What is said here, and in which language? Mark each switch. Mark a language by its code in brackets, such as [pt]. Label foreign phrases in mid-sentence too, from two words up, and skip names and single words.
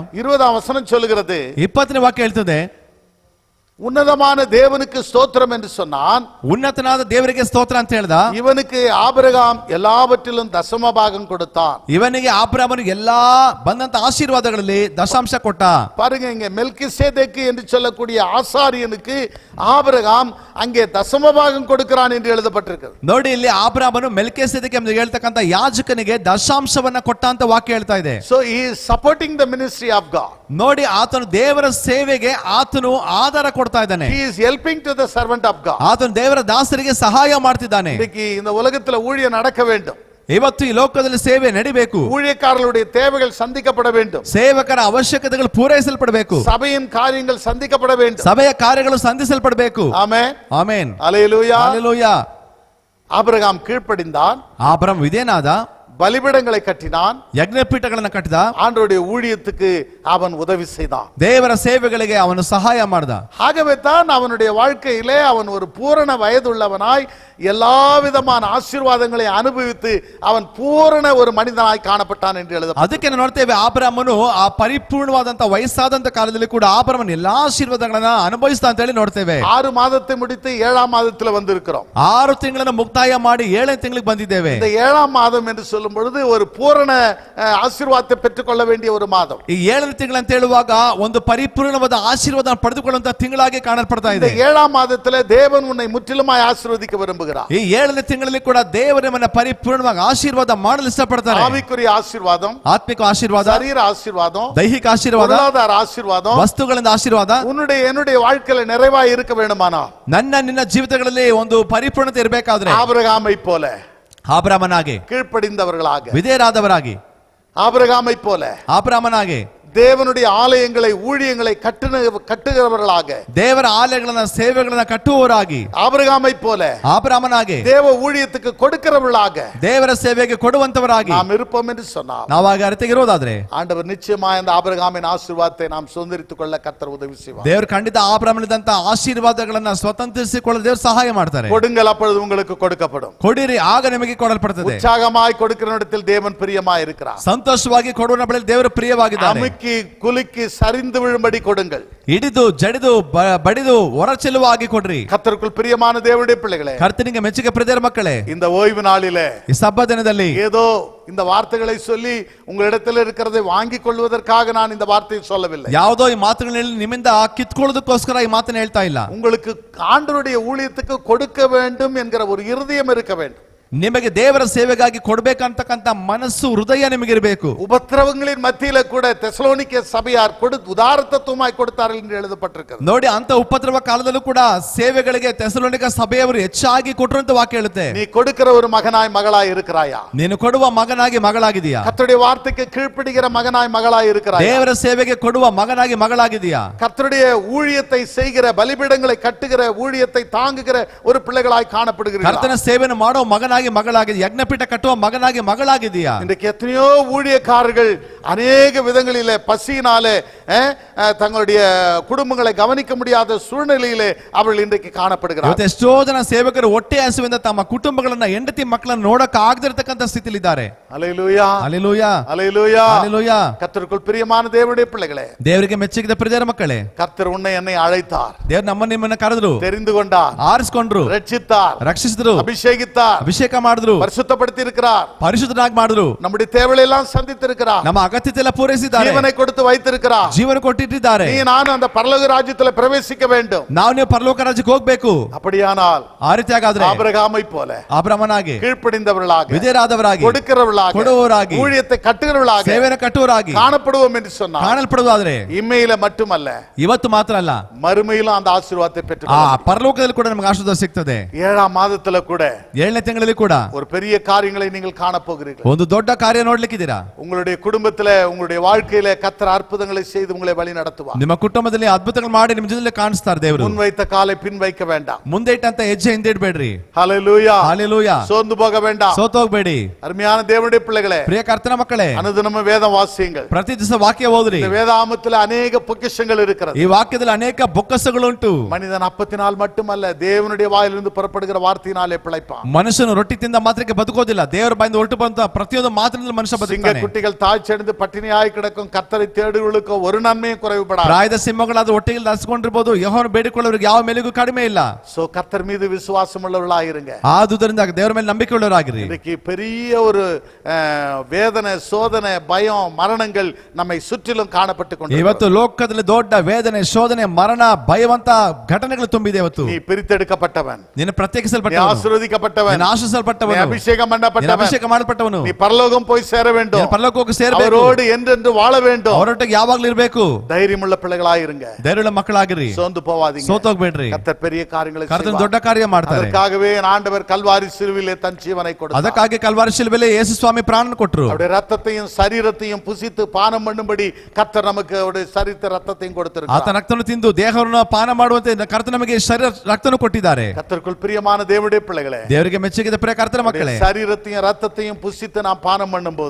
[ta] 20ஆம் வசனம் சொல்லுகிறது, [kn] 20ನೇ ವಾಕ್ಯ ಹೇಳ್ತದೆ, [ta] உன்னதமான தேவனுக்கு ஸ்தோத்திரம் என்று சொன்னான். [kn] ಉನ್ನತನಾದ ದೇವರಿಗೆ ಸ್ತೋತ್ರ ಅಂತ ಹೇಳ್ದ. [ta] இவனுக்கு ஆபிரகாம் எல்லாவற்றிலும் தசம பாகம் கொடுத்தான். [kn] ಇವನಿಗೆ ಆಬ್ರಹಾಮನು ಎಲ್ಲಾ ಬಂದಂತ ಆಶೀರ್ವಾದಗಳಲ್ಲಿ ದಶಾಂಶ ಕೊಟ್ಟ. [ta] பாருங்க, இங்க மெல்கிசேதேக்கு என்று சொல்லக்கூடிய ஆசாரியனுக்கு ஆபிரகாம் அங்கே தசம பாகம் கொடுக்கிறான் என்று எழுதப்பட்டிருக்கிறது. [kn] ನೋಡಿ, ಇಲ್ಲಿ ಆಬ್ರಹಾಮನು ಮೆಲ್ಕಿಸೆದೆಕ್ ಎಂದು ಹೇಳ್ತಕ್ಕಂತ ಯಾಜಕನಿಗೆ ದಶಾಂಶವನ್ನ ಕೊಟ್ಟ ಅಂತ ವಾಕ್ಯ ಹೇಳ್ತಾ ಇದೆ. [en] So he is supporting the ministry of God. [kn] ನೋಡಿ, ಆತನು ದೇವರ ಸೇವೆಗೆ ಆತನು ಆಧಾರ ಕೊಡ್ತಾ ಇದ್ದಾನೆ. [en] He is helping to the servant of God. [kn] ಆತನು ದೇವರ ದಾಸರಿಗೆ ಸಹಾಯ ಮಾಡ್ತಿದ್ದಾನೆ. [ta] இன்னைக்கு இந்த உலகத்துல ஊழியம் நடக்க வேண்டும். [kn] ಇವತ್ತು ಈ ಲೋಕದಲ್ಲಿ ಸೇವೆ ನಡಿಬೇಕು. [ta] ஊழியக்காரர்களுடைய தேவைகள் சந்திக்கப்பட வேண்டும். [kn] ಸೇವಕರ ಅವಶ್ಯಕತೆಗಳು ಪೂರೈಸಲ್ಪಡಬೇಕು. [ta] சபையின் காரியங்கள் சந்திக்கப்பட வேண்டும். [kn] ಸಭೆಯ ಕಾರ್ಯಗಳು ಸಂಧಿಸಲ್ಪಡಬೇಕು. [ta] ஆமென், [kn] ಆಮೆನ್, [ta] அல்லேலூயா. [kn] ಹಲ್ಲೆಲೂಯಾ. [ta] ஆபிரகாம் கீழ்ப்படிந்தான். [kn] ಆಬ್ರಹಾಮ್ ವಿಧೇಯನಾದ, [ta] பலிபீடங்களை கட்டினான். [kn] ಯಜ್ಞಪೀಠಗಳನ್ನ ಕಟ್ಟಿದ, [ta] ஆண்டவருடைய ஊழியத்துக்கு அவன் உதவி செய்தான். [kn] ದೇವರ ಸೇವೆಗಳಿಗೆ ಅವನು ಸಹಾಯ ಮಾಡ್ದ. [ta] ஆகவே தான் அவனுடைய வாழ்க்கையிலே அவன் ஒரு பூரண வயதுள்ளவனாய் எல்லா விதமான ஆசீர்வாதங்களை அனுபவித்து அவன் பூரண ஒரு மனிதனாய் காணப்பட்டான் என்று எழுத. [kn] ಅದಕ್ಕೆ ನಾವು ನೋಡ್ತೇವೆ, ಆಬ್ರಹಾಮನು ಆ ಪರಿಪೂರ್ಣವಾದಂತ ವಯಸ್ಸಾದಂತ ಕಾಲದಲ್ಲಿ ಕೂಡ ಆಬ್ರಹಾಮನು ಎಲ್ಲಾ ಆಶೀರ್ವಾದಗಳನ್ನ ಅನುಭವಿಸ್ತಾ ಅಂತ ಹೇಳಿ ನೋಡ್ತೇವೆ. [ta] 6 மாதத்தை முடித்து 7ஆம் மாதத்துல வந்திருக்கிறோம். [kn] 6 ತಿಂಗಳನ್ನು ಮುಕ್ತಾಯ ಮಾಡಿ 7ನೇ ತಿಂಗಳಿಗೆ ಬಂದಿದ್ದೇವೆ. [ta] இந்த 7ஆம் மாதம் என்று சொல்லும் பொழுது ஒரு பூரண ஆசீர்வாதத்தை பெற்றுக்கொள்ள வேண்டிய ஒரு மாதம். [kn] ಈ 7ನೇ ತಿಂಗಳು ಅಂತ ಹೇಳುವಾಗ ಒಂದು ಪರಿಪೂರ್ಣವಾದ ಆಶೀರ್ವಾದ ಪಡೆದುಕೊಳ್ಳುವಂತ ತಿಂಗಳಾಗಿ ಕಾಣಲ್ಪಡ್ತಾ [ta] இந்த [kn] ಇದೆ. [ta] 7ஆம் மாதத்துல தேவன் உன்னை முற்றிலுமாய் ஆசீர்வதிக்க விரும்புகிறார். [kn] ಈ 7ನೇ ತಿಂಗಳಲ್ಲಿ ಕೂಡ ದೇವರು ನಮ್ಮನ್ನ ಪರಿಪೂರ್ಣವಾಗಿ ಆಶೀರ್ವಾದ ಮಾಡಲು ಇಷ್ಟಪಡ್ತಾರೆ. [ta] ஆவிக்குரிய ஆசீர்வாதம், [kn] ಆತ್ಮಿಕ ಆಶೀರ್ವಾದ, [ta] சரீர ஆசீர்வாதம், [kn] ದೈಹಿಕ ಆಶೀರ್ವಾದ, [ta] பொருளாதார ஆசீர்வாதம், [kn] ವಸ್ತುಗಳಿಂದ ಆಶೀರ್ವಾದ [ta] என்னுடைய வாழ்க்கையில நிறைவாய் இருக்க வேண்டுமானா [kn] ನಿನ್ನ ಜೀವಿತಗಳಲ್ಲಿ ಒಂದು ಪರಿಪೂರ್ಣತೆ ಇರಬೇಕಾದ್ರೆ [ta] ஆபிரகாமை போல [kn] ಆಬ್ರಹಾಮನಾಗಿ, [ta] கீழ்ப்படிந்தவர்களாக, [kn] ವಿಧೇಯರಾದವರಾಗಿ, [ta] ஆபிரகாமை போல [kn] ಆಬ್ರಹಾಮನಾಗಿ, [ta] தேவனுடைய ஆலயங்களை ஊழியங்களை கட்டுகிறவர்களாக, [kn] ದೇವರ ಆಲಯಗಳನ್ನ ಸೇವೆಗಳನ್ನ ಕಟ್ಟುವವರಾಗಿ, [ta] ஆபிரகாமை போல [kn] ಆಬ್ರಹಾಮನಾಗಿ, [ta] தேவ ஊழியத்துக்கு கொடுக்கிறவர்களாக [kn] ದೇವರ ಸೇವೆಗೆ ಕೊಡುವಂತವರಾಗಿ [ta] நாம் இருப்போம் என்று சொன்னார். [kn] ನಾವಾಗ ಅರಿತಿರೋದಾದ್ರೆ [ta] ஆண்டவர் நிச்சயமாய் அந்த ஆபிரகாமின் ஆசீர்வாதத்தை நாம் சுதந்திரித்துக் கொள்ள கர்த்தர் உதவி செய்வார். [kn] ದೇವರು ಖಂಡಿತ ಆಬ್ರಹಾಮನಿದಂತ ಆಶೀರ್ವಾದಗಳನ್ನ ಸ್ವತಂತ್ರಿಸಿಕೊಳ್ಳಲು ದೇವರು ಸಹಾಯ ಮಾಡ್ತಾರೆ. [ta] கொடுங்கள், அப்பொழுது உங்களுக்கு கொடுக்கப்படும். [kn] ಕೊಡಿರಿ, ಆಗ ನಿಮಗೆ ಕೊಡಲ್ಪಡುತ್ತದೆ. [ta] உற்சாகமாய் கொடுக்கிறவரிடத்தில் தேவன் பிரியமாய் இருக்கிறார். [kn] ಸಂತೋಷವಾಗಿ ಕೊಡುವ ಬಳಿ ದೇವರು ಪ್ರಿಯವಾಗಿದ್ದಾರೆ. [ta] குலுக்கி சரிந்து விழும்படி கொடுங்கள். [kn] ಹಿಡಿದು ಜಡಿದು ಬಡಿದು ಹೊರಚೆಲ್ಲುವಾಗಿ ಕೊಡ್ರಿ. [ta] கர்த்தருக்குள் பிரியமான தேவனுடைய பிள்ளைகளே, [kn] ಕರ್ತನಿಗೆ ಮೆಚ್ಚುಗೆ ಪ್ರಿಯರ ಮಕ್ಕಳೇ, [ta] இந்த ஓய்வு நாளிலே [kn] ಈ ಸಬ್ಬ ದಿನದಲ್ಲಿ [ta] ஏதோ இந்த வார்த்தைகளை சொல்லி உங்களிடத்தில் இருக்கிறதை வாங்கிக் கொள்வதற்காக நான் இந்த வார்த்தையை சொல்லவில்லை. [kn] ಯಾವುದೋ ಈ ಮಾತುಗಳಲ್ಲಿ ನಿಮ್ಮಿಂದ ಕಿತ್ಕೊಳ್ಳೋದಕ್ಕೋಸ್ಕರ ಈ ಮಾತನ್ನ ಹೇಳ್ತಾ ಇಲ್ಲ. [ta] உங்களுக்கு ஆண்டவருடைய ஊழியத்துக்கு கொடுக்க வேண்டும் என்கிற ஒரு இருதயம் இருக்க வேண்டும். [kn] ನಿಮಗೆ ದೇವರ ಸೇವೆಗಾಗಿ ಕೊಡಬೇಕಂತಕ್ಕಂತ ಮನಸ್ಸು, ಹೃದಯ ನಿಮಗಿರಬೇಕು. [ta] உபத்திரவங்களின் மத்தியில கூட தெசலோனிக்கே சபையார் உதாரத்தத்துவமாய் கொடுத்தார்கள் என்று எழுதப்பட்டிருக்கிறது. [kn] ನೋಡಿ, ಅಂತ ಉಪದ್ರವ ಕಾಲದಲ್ಲೂ ಕೂಡ ಸೇವೆಗಳಿಗೆ ತೆಸಲೋನಿಕ ಸಭೆಯವರು ಹೆಚ್ಚಾಗಿ ಕೊಟ್ಟರು ಅಂತ ವಾಕ್ಯ ಹೇಳುತ್ತೆ. [ta] நீ கொடுக்கிற ஒரு மகனாய் மகளாய் இருக்கிறாயா? [kn] ನೀನು ಕೊಡುವ ಮಗನಾಗಿ ಮಗಳಾಗಿದೆಯಾ? [ta] கர்த்தருடைய வார்த்தைக்கு கீழ்ப்படிகிற மகனாய் மகளாய் இருக்கிறாயா? [kn] ದೇವರ ಸೇವೆಗೆ ಕೊಡುವ ಮಗನಾಗಿ ಮಗಳಾಗಿದೆಯಾ? [ta] கர்த்தருடைய ஊழியத்தை செய்கிற, பலிபீடங்களை கட்டுகிற, ஊழியத்தை தாங்குகிற ஒரு பிள்ளைகளாய் காணப்படுகிறீர்களா? [kn] ಕರ್ತನ ಸೇವೆಯನ್ನು ಮಾಡೋ ಮಗನಾಗಿ ಮಗಳಾಗಿದೆ, ಯಜ್ಞಪೀಠ ಕಟ್ಟುವ ಮಗನಾಗಿ ಮಗಳಾಗಿದೆಯಾ? [ta] இன்றைக்கு எத்தனையோ ஊழியக்காரர்கள் அநேக விதங்களிலே பசியினாலே தங்களுடைய குடும்பங்களை கவனிக்க முடியாத சூழ்நிலையிலே அவர்கள் இன்றைக்கு காணப்படுகிறார்கள். [kn] ಎಷ್ಟೋ ಜನ ಸೇವಕರು ಹೊಟ್ಟೆ ಹಸಿವಿಂದ ತಮ್ಮ ಕುಟುಂಬಗಳನ್ನ, ಹೆಂಡತಿ ಮಕ್ಕಳನ್ನ ನೋಡಕ್ ಆಗದಿರತಕ್ಕಂತ ಸ್ಥಿತಿಯಲ್ಲಿ ಇದ್ದಾರೆ. [ta] அல்லேலூயா, [kn] ಹಲ್ಲೆಲೂಯಾ, [ta] அல்லேலூயா, [kn] ಹಲ್ಲೆಲೂಯಾ. [ta] கர்த்தருக்குள் பிரியமான தேவனுடைய பிள்ளைகளே, [kn] ದೇವರಿಗೆ ಮೆಚ್ಚಿದ ಪ್ರಿಯರ ಮಕ್ಕಳೇ, [ta] கர்த்தர் உன்னை என்னை அழைத்தார், [kn] ದೇವರು ನಿಮ್ಮನ್ನ ಕರೆದ್ರು, [ta] தெரிந்து கொண்டார், [kn] ಆರಿಸಿಕೊಂಡ್ರು, [ta] ரட்சித்தார், [kn] ರಕ್ಷಿಸಿದ್ರು, [ta] அபிஷேகித்தார், [kn] ಅಭಿಷೇಕ ಮಾಡಿದ್ರು, [ta] பரிசுத்தப்படுத்தி இருக்கிறார், [kn] ಪರಿಶುದ್ಧನಾಗಿ ಮಾಡಿದ್ರು, [ta] நம்முடைய தேவைகளை எல்லாம் சந்தித்திருக்கிறார், [kn] ನಮ್ಮ ಅಗತ್ಯತೆ ಎಲ್ಲ ಪೂರೈಸಿದ್ದಾರೆ, [ta] ஜீவனை கொடுத்து வைத்திருக்கிறார். [kn] ಜೀವನ ಕೊಟ್ಟಿದ್ದಾರೆ. [ta] நீ நான் அந்த பரலோக ராஜ்யத்தில் பிரவேசிக்க வேண்டும். [kn] ನಾವು ನೀವು ಪರಲೋಕ ರಾಜ್ಯಕ್ಕೆ ಹೋಗ್ಬೇಕು. [ta] அப்படியானால் [kn] ಆ ರೀತಿಯಾಗಾದ್ರೆ [ta] ஆபிரகாமை போல [kn] ಆಬ್ರಹಾಮನಾಗಿ, [ta] கீழ்ப்படிந்தவர்களாக, [kn] ವಿಧೇಯರಾದವರಾಗಿ, [ta] கொடுக்கிறவர்களாக, [kn] ಕೊಡುವವರಾಗಿ, [ta] ஊழியத்தை கட்டுகிறவர்களாக [kn] ಸೇವೆಯನ್ನು ಕಟ್ಟುವವರಾಗಿ [ta] காணப்படுவோம் என்று சொன்னார். [kn] ಕಾಣಲ್ಪಡುವುದಾದ್ರೆ [ta] இம்மையில மட்டுமல்ல, [kn] ಇವತ್ತು ಮಾತ್ರ ಅಲ್ಲ, [ta] மறுமையிலும் அந்த ஆசீர்வாதத்தை [kn] ಆ [ta] பெற்றுக்கொள்ளும். [kn] ಪರಲೋಕದಲ್ಲಿ ಕೂಡ ನಮಗೆ ಆಶೀರ್ವಾದ ಸಿಗ್ತದೆ. [ta] 7ஆம் மாதத்துல கூட [kn] 7ನೇ ತಿಂಗಳಲ್ಲಿ ಕೂಡ [ta] ஒரு பெரிய காரியங்களை நீங்கள் காண போகிறீர்கள். [kn] ಒಂದು ದೊಡ್ಡ ಕಾರ್ಯ ನೋಡ್ಲಿಕ್ಕಿದ್ದೀರಾ. [ta] உங்களுடைய குடும்பத்துல, உங்களுடைய வாழ்க்கையில கர்த்தர் அற்புதங்களை செய்து உங்களை வழி நடத்துவார். [kn] ನಿಮ್ಮ ಕುಟುಂಬದಲ್ಲಿ ಅದ್ಭುತಗಳು ಮಾಡಿ ನಿಮ್ಮ ಜೊತೆಲಿ ಕಾಣಿಸ್ತಾರೆ ದೇವರು. [ta] முன் வைத்த காலை பின் வைக்க வேண்டாம். [kn] ಮುಂದೆ ಇಟ್ಟಂತ ಹೆಜ್ಜೆ ಹಿಂದೆ ಇಡಬೇಡ್ರಿ. [ta] ஹல்லேலூயா, [kn] ಹಲ್ಲೆಲೂಯಾ. [ta] சோர்ந்து போக வேண்டாம். [kn] ಸೋತೋಗ್ಬೇಡಿ. [ta] அருமையான தேவனுடைய பிள்ளைகளே, [kn] ಪ್ರಿಯ ಕರ್ತನ ಮಕ್ಕಳೇ, [ta] அனுதினமும் வேதம் வாசியுங்கள். [kn] ಪ್ರತಿ ದಿವಸ ವಾಕ್ಯ ಓದ್ರಿ. [ta] இந்த வேதாகமத்தில் அநேக பொக்கிஷங்கள் இருக்கிறது. [kn] ಈ ವಾಕ್ಯದಲ್ಲಿ ಅನೇಕ ಬೊಕ್ಕಸಗಳುಂಟು. [ta] மனிதன் அப்பத்தினால் மட்டுமல்ல, தேவனுடைய வாயிலிருந்து புறப்படுகிற வார்த்தையினாலே பிழைப்பான். [kn] ಮನುಷ್ಯನು ರೊಟ್ಟಿ ತಿಂದ ಮಾತ್ರಕ್ಕೆ ಬದುಕೋದಿಲ್ಲ, ದೇವರ ಬಾಯಿಂದ ಹೊರಟು ಬಂದ ಪ್ರತಿಯೊಂದು ಮಾತಿನಿಂದ ಮನುಷ್ಯ ಬದುಕ್ತಾನೆ. [ta] சிங்க குட்டிகள் தாழ்ச்சடைந்து பட்டினியாய் கிடக்கும், கர்த்தரை தேடுகளுக்கோ ஒரு நன்மையும் குறைவுபடாது. [kn] ಪ್ರಾಯದ ಸಿಂಹಗಳಾದ ಒಟ್ಟಿಗೆ ನಡೆಸಿಕೊಂಡಿರಬಹುದು, ಯೆಹೋವನು ಬೇಡಿಕೊಳ್ಳೋರಿಗೆ ಯಾವ ಮೇಲೆಗೂ ಕಡಿಮೆ ಇಲ್ಲ. [ta] சோ கர்த்தர் மீது விசுவாசம் உள்ளவர்களாக இருங்க. [kn] ಆದುದರಿಂದ ದೇವರ ಮೇಲೆ ನಂಬಿಕೆ ಉಳ್ಳವರಾಗಿರಿ. [ta] இன்னைக்கு பெரிய ஒரு வேதனை, சோதனை, பயம், மரணங்கள் நம்மை சுற்றிலும் காணப்பட்டு கொண்டிருக்கிறது. [kn] ಇವತ್ತು ಲೋಕದಲ್ಲಿ ದೊಡ್ಡ ವೇದನೆ, ಶೋಧನೆ, ಮರಣ, ಭಯವಂತ ಘಟನೆಗಳು ತುಂಬಿದೆ. ಇವತ್ತು [ta] நீ பிரித்தெடுக்கப்பட்டவன், [kn] ನೀನು [ta] நீ [kn] ಪ್ರತ್ಯೇಕಿಸಲ್ಪಟ್ಟವನು, [ta] ஆசீர்வதிக்கப்பட்டவன், [kn] ನೀನು ಆಶೀರ್ವದಿಸಲ್ಪಟ್ಟವನು, [ta] நீ அபிஷேகம் [kn] ನೀನು [ta] பண்ணப்பட்டவன், [kn] ಅಭಿಷೇಕ ಮಾಡಲ್ಪಟ್ಟವನು, [ta] நீ பரலோகம் போய் சேர வேண்டும், [kn] ನೀನು ಪರಲೋಕಕ್ಕೆ ಸೇರಬೇಕು, [ta] அவரோடு என்றென்று வாழ வேண்டும். [kn] ಅವರೊಟ್ಟಿಗೆ ಯಾವಾಗಲೂ ಇರಬೇಕು. [ta] தைரியமுள்ள பிள்ளைகளாக இருங்க. [kn] ಧೈರ್ಯವುಳ್ಳ ಮಕ್ಕಳಾಗಿರಿ, [ta] சோர்ந்து போவாதீங்க. [kn] ಸೋತೋಗ್ಬೇಡ್ರಿ. [ta] கர்த்தர் பெரிய காரியங்களை [kn] ಕರ್ತನ [ta] செய்வார். [kn] ದೊಡ್ಡ ಕಾರ್ಯ ಮಾಡ್ತಾರೆ. [ta] அதற்காகவே ஆண்டவர் கல்வாரி சிலுவையிலே தன் ஜீவனை கொடுத்தார். [kn] ಅದಕ್ಕಾಗಿ ಕಲ್ವಾರಿ ಶಿಲುಬೆಯಲ್ಲಿ ಯೇಸು ಸ್ವಾಮಿ ಪ್ರಾಣನ ಕೊಟ್ಟರು. [ta] அவருடைய ரத்தத்தையும் சரீரத்தையும் புசித்து பானம் பண்ணும்படி கர்த்தர் நமக்கு அவருடைய சரீர ரத்தத்தையும் கொடுத்திருக்கிறார். [kn] ಆತ ರಕ್ತವನ್ನು ತಿಂದು ದೇಹವನ್ನು ಪಾನ ಮಾಡುವಂತೆ ಕರ್ತನ ನಮಗೆ ಶರೀರ ರಕ್ತವನ್ನು ಕೊಟ್ಟಿದ್ದಾರೆ. [ta] கர்த்தருக்குள் பிரியமான தேவனுடைய பிள்ளைகளே, [kn] ದೇವರಿಗೆ ಮೆಚ್ಚುಗೆದ ಪ್ರಿಯ ಕರ್ತನ ಮಕ್ಕಳೇ, [ta] சரீரத்தையும் ரத்தத்தையும் புசித்து நாம் பானம் பண்ணும்போது,